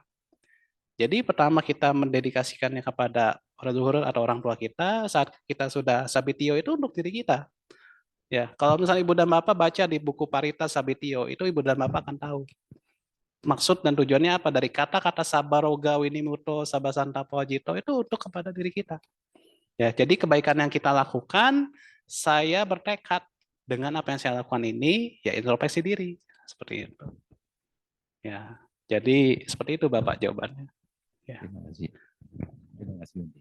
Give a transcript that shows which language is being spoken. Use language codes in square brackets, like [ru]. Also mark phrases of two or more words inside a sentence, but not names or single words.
[id] Jadi pertama kita mendedikasikannya kepada leluhur atau orang tua kita, saat kita sudah sabitio itu untuk diri kita. Ya, kalau misalnya Ibu dan Bapak baca di buku Parita Sabitio, itu Ibu dan Bapak akan tahu maksud dan tujuannya apa dari kata-kata [pi] sabaroga winimuto sabasanta pawajito [id] itu untuk kepada diri kita. Ya, jadi kebaikan yang kita lakukan, saya bertekad dengan apa yang saya lakukan ini, ya introspeksi diri seperti itu. Ya, jadi seperti itu Bapak jawabannya. Ya. Terima kasih. Terima kasih, Bante.